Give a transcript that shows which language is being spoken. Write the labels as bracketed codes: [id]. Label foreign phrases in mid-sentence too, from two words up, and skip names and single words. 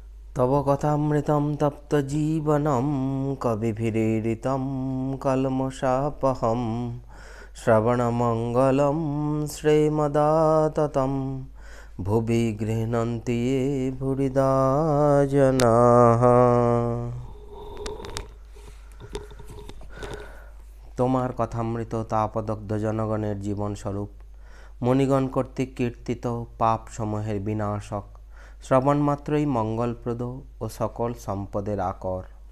[sa] तव कथामृतं तप्तजीवनं कविभिरीडितं कल्मषापहं श्रवणमङ्गलं श्रीमदाततं भुवि गृह्णन्ति ये भुरिदा जनाः। [bn] তোমার কথামৃত তাপদগ্ধ জনগণের জীবনস্বরূপ মণিগণ কর্তৃক কীর্তিত পাপ সমূহের বিনাশক, শ্রবণ মাত্রই মঙ্গলপ্রদ ও সকল সম্পদের আকর।